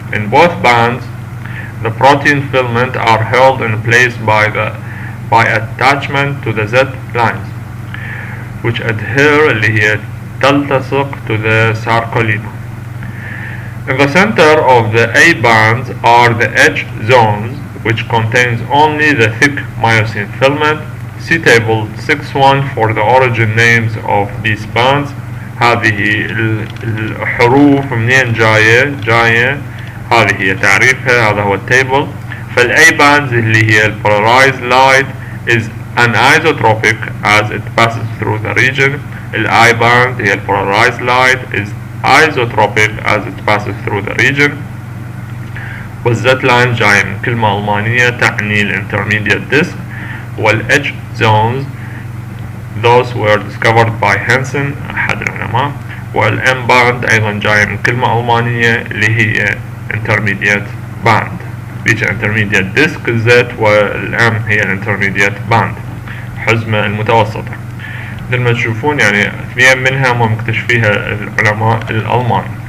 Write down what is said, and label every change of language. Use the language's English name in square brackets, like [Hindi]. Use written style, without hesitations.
[English] In both bands, the protein filament are held in place by attachment to the Z lines, which adhere [Arabic] اللي هي تلتصق [English] to the sarcolemma. In the center of the A bands are the edge zones, which contains only the thick myosin filament. See table 6.1 for the origin names of these bands. [Arabic] هذه الحروف منين جاية هذه هي تعريفها، هذا هو التيبل. [English] فال A bands [Arabic] اللي هي [English] polarized light is anisotropic as it passes through the region. I band هي polarized light is isotropic as it passes through the region. [Arabic] والزت لاين جاي من كلمة ألمانية تعني [English] intermediate disc. والH zones those were discovered by Hansen [Arabic] أحد العلماء. والM band أيضا جاي من كلمة ألمانية اللي هي [English] intermediate band. [Arabic] بيجي [English] intermediate disc [Arabic] الزت، والM هي [English] intermediate band [Arabic] حزمة المتوسطة. مثل ما تشوفون يعني اثنين منها مكتشفيها العلماء الألمان.